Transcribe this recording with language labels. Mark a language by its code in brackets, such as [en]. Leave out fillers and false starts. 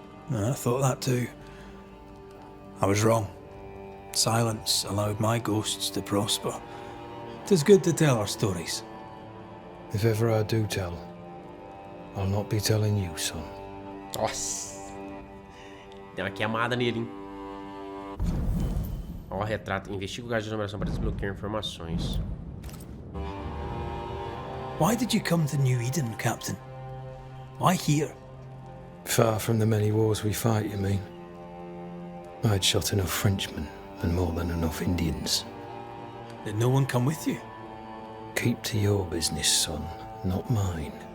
[en] I thought that too. I was wrong. Silence allowed my ghosts to prosper. 'Tis good to tell our stories. If ever I do tell, I'll not be telling you, son. [pt] Nossa. Deu uma queimada nele, hein? Ó, retrato. Investiga o gás de numeração para desbloquear informações. [en] Why did you come to New Eden, Captain? Why here? Far from the many wars we fight, you mean? I'd shot enough Frenchmen and more than enough Indians. Did no one come with you? Keep to your business, son, not mine.